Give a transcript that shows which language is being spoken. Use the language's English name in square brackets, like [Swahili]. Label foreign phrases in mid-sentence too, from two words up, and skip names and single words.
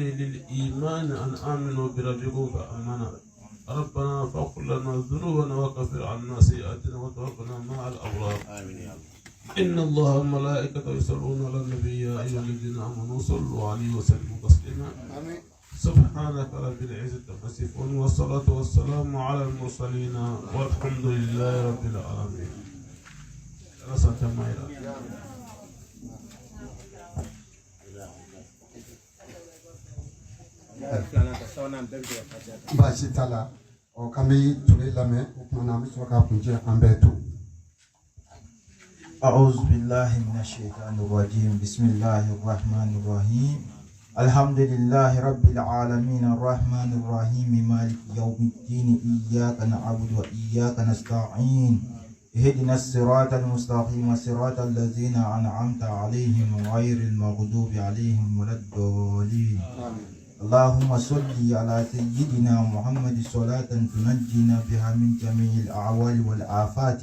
[Arabic] للإيمان أن آمنوا بربكم فآمنا ربنا فاغفر لنا ذنوبنا وكفر عنا سيئاتنا وتوفنا مع الأبرار آمين يا الله إن الله وملائكته يصلون على النبي يا أيها الذين آمنوا صلوا عليه وسلموا تسليما آمين سبحانك رب العزة عما يصفون والصلاة والسلام على المرسلين والحمد لله رب العالمين. [Bambara] Baasi t'a la k'an bɛ Ture lamɛn o tuma na an bɛ sɔrɔ k'a kuncɛ an bɛɛ to. [Arabic] أعوذ بالله من الشيطان الرجيم بسم الله الرحمن الرحيم الحمد لله رب العالمين الرحمن الرحيم مالك يوم الدين إياك نعبد وإياك نستعين اهدنا الصراط المستقيم صراط الذين أنعمت عليهم غير المغضوب عليهم ولا الضالين اللهم صل على سيدنا محمد صلاة تنجينا بها من جميع الأعوال والآفات